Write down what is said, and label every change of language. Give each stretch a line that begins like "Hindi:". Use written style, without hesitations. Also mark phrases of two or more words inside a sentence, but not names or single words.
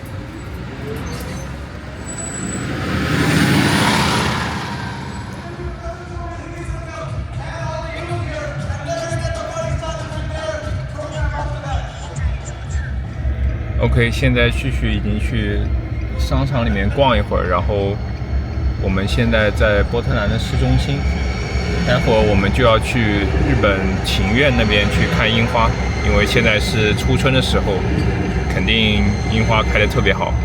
Chinese: OK， 现在旭旭已经去商场里面逛一会儿，然后我们现在在波特兰的市中心。待会儿我们就要去日本晴苑那邊去看櫻花，因為現在是初春的時候，肯定櫻花開得特別好。